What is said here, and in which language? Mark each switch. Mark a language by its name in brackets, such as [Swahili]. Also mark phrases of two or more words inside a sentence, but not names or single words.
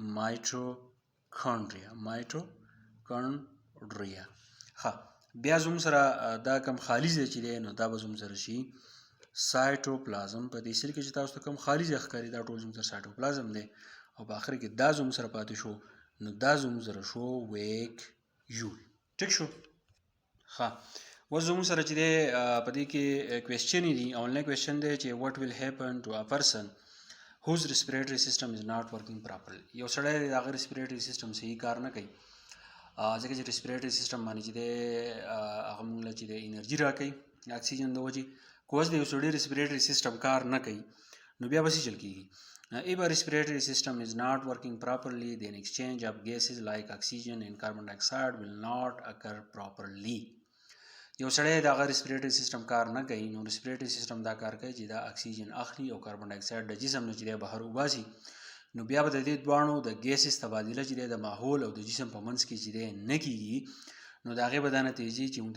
[Pashto] مایټوکونډریا ها بیا زموږ سره دا کوم خالي ځای چې دی نو دا به زموږ سره شي سایټوپلازم په دې سیل کې چې تاسو ته کوم خالي ځای ښکاري دا ټول زموږ سره سایټوپلازم دی او په آخر کې دا زموږ سره پاتې شو نو دا زموږ سره شو ویکیول ټیک شو ها اوس زموږ سره چې دی په دې کې کوېسچن دي [English] online question [Pashto] دی چې [English] what will happen to a person whose respiratory system is not working properly [Pashto] یو سړی د هغه [English] respiratory system [Pashto] صحیح کار نه کوي ځکه چې [English] respiratory system [Pashto] باندې چې دی هغه موږ له چې دی انرژي راکوي اکسیجن د وجې که اوس د یو سړي [English] respiratory system [Pashto] کار نه کوي نو بیا به څه چل کېږي [English] if a respiratory system is not working properly then exchange of gases like oxygen and carbon dioxide will not occur properly [Pashto] یو سړی د هغه [English] respiratory system [Pashto] کار نه کوي نو [English] respiratory system [Pashto] دا کار کوي چې دا اکسیجن اخلي او کاربن ډای اکساید د جسم نه چې دی بهر وباسي نو بیا به د دې دواړو د ګیسز تبادله چې دی د ماحول او د جسم په منځ کې چې دی نه کېږي نو د هغې به دا نتیجې چې موږ ته